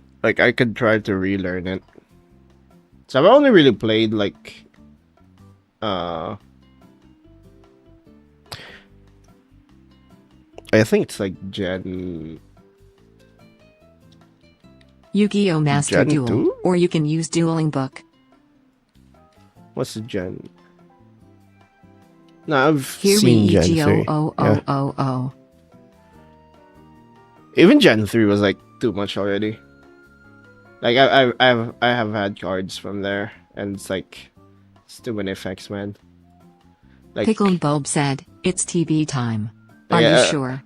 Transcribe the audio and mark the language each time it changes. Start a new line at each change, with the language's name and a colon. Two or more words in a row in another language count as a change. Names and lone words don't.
English: Like I could try to relearn it. So I've only really played like I think it's like Gen Yu-Gi-Oh Master Gen Duel. 2? Or you can use Dueling Book. What's the Gen? No, I've Here seen we Gen 3. Yeah. G-O-O-O-O-O. Even Gen 3 was like too much already. Like I have had cards from there and it's like it's too many effects, man. Like Pickled Bulb said, it's TV time. Are Yeah. you sure?